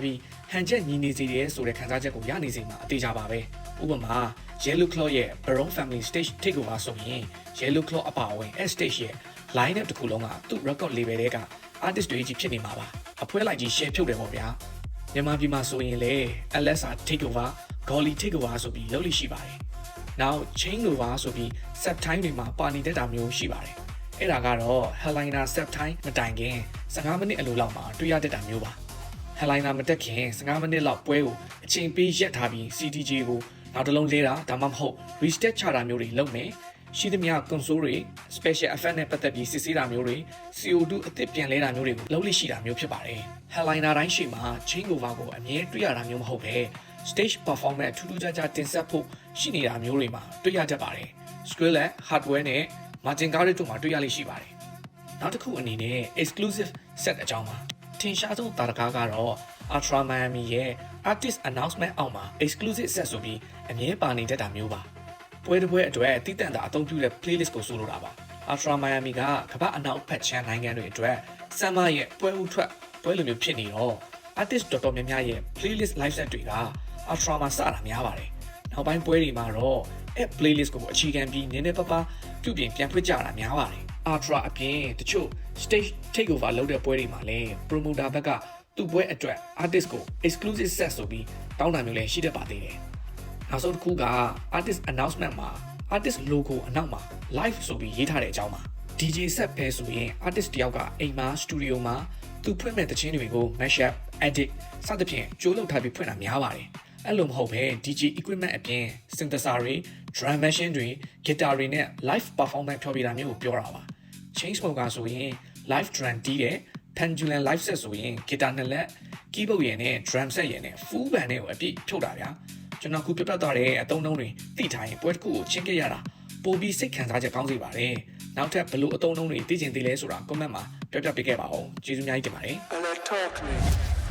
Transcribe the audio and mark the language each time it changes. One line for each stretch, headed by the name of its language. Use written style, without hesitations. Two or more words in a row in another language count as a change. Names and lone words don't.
Burmese: ပြီးဟန်ချက်ညီနေစေတဲ့ဆိုတဲ့ခံစားချက်ကိုရနေစေမှာအသေးချာပါပဲဥပမာ Yellow Claw ရဲ့ Baron Family Stage Takeover ဆိုရင် Yellow Claw အပါအဝင် stage ရဲ့
English: line up
Burmese: တစ်ခုလုံးကသူ့
English: record label
Burmese: တွေက artist တွေကြီးဖြစ်နေမှာပါအဖွဲလိုက်ကြီး share ဖြုတ်တယ်ပေါ့ဗျာမြန်မာပြည်မှာဆိုရင်လေ LSR Takeover Golly Takeover ဆိုပြီးလုပ်လို့ရှိပါတယ်နောက် Chain Over ဆိုပြီး
English: set time
Burmese: တွေမှာပါနေတတ်တာမျိုးရှိပါတယ်အဲ့ဒါကတော့
English: headliner set time
Burmese: မတိုင် ခင်15မိနစ်အလိုလောက်မှာတွေ့ရတတ်တာမျိုးပါ headliner မတက်ခင်15မိနစ်လောက်ပွဲကိုအချိန်ပေးရက်ထားပြီး CDJ ကိုနောက်တစ်လုံးလဲတာဒါမှမဟုတ် reset ချတာမျိုးတွေလုပ်မယ်ရှိသမျှ console တွေ
English: special effect
Burmese: နဲ့ပတ်သက်ပြီးစစ်ဆေးတာမျိုးတွေ CO2 အသစ်ပြန်လဲတာမျိုးတွေကိုလုပ်လို့ရှိတာမျိုးဖြစ်ပါတယ် headliner တိုင်းရှိမှာ
English: chain over
Burmese: ကိုအမြဲတွေ့ရတာမျိုးမဟုတ်ပဲ
English: stage performance
Burmese: ထူးထူးခြားခြားတင်ဆက်ဖို့ရှိနေတာမျိုးတွေမှာတွေ့ရတ တ်ပါတယ် skill နဲ့ hardware နဲ့
English: margin card
Burmese: တို့မှာတွေ့ရလိမ့်ရှိပါတယ်နောက်တစ်ခုအနေနဲ့
English: exclusive set
Burmese: အကြောင်းပါထင်ရှားဆုံးတာတကားကတော့ Ultra Miami ရဲ့
English: artist announcement
Burmese: အောက်မှာ
English: exclusive set
Burmese: ဆိုပြီးအမြဲပါနေတတ်တာမျိုးပါပွဲတစ်ပွဲအတွက်တည်တံ့တာအသုံးပြုတဲ့ playlist ကိုဆိုလိုတာပါ Ultra Miami ကကမ္ဘာအနောက်ဖက်ချမ်း နိုင်ငံတွေအတွက် Summer ရဲ့ပွဲဥထွက်ပွဲလိုမျိုးဖြစ်နေတော့ artist တော်တော်များများရဲ့
English: playlist live set
Burmese: တွေက Ultra မှာစတာများပါတယ်နောက်ပိုင်းပွဲတွေမှာတော့
English: app playlist
Burmese: ကိုအခြေခံပြီးနည်းနည်းပါးပါးပြုပြင်ပြန်ဖွင့်ကြတာများပါတယ် Ultra အပြင်တချို့
English: stage takeover
Burmese: လုပ်တဲ့ပွဲတွေမှာလည်း promoter ဘက်ကသူ့ပွဲအတွက် artist ကို
English: exclusive set
Burmese: ဆိုပြီးတောင်းတာမျိုးလည်းရှိတတ်ပါသေးတယ်နောက်ဆုံးတစ်ခုက
English: artist announcement
Burmese: မှာ
English: artist logo
Burmese: အ နောက်မှာ live ဆိုပြီးရေးထားတဲ့အကြောင်းပါ
English: DJ set
Burmese: ပဲဆိုရင် artist တယောက်ကအိမ်မှာ studio မှာသူဖွင့်မဲ့သချင်းတွေကို
English: mashup edit
Burmese: စသဖြင့်ကြိုးလုပ်ထားပြီးဖွင့်တာများပါတယ်အဲ့လိုမဟုတ်ပဲ
English: DJ equipment
Burmese: အပြင် synthesizer တွေ
English: drum machine
Burmese: တွေ guitar တွေနဲ့
English: live performance
Burmese: ဖြောပြတာမျိုးကိုပြောတာပါ Chainsmoker ဆိုရင်
English: live drum
Burmese: တီးတယ် Pendulum
English: live set
Burmese: ဆိုရင် guitar နှစ်လက် keyboard ရယ်နဲ့
English: drum set
Burmese: ရယ်နဲ့
English: full band
Burmese: တွေကိုအပြည့်ဖြုတ်တာဗျာကျွန်တော်ခုပြပြသွားတဲ့အသုံးအနှုန်းတွေသိထားရင်ပွဲတစ်ခုကိုချင်းခဲ့ရတာပိုပြီးစိတ်ခံစားချက်ကောင်းစေပါတယ်နောက်ထပ်ဘယ်လိုအသုံးအနှုန်းတွေသိချင်သေးလဲဆိုတာ comment မှာပြောပြပေးခဲ့ပါဦးကျေးဇူးအများကြီးတင်ပါတယ်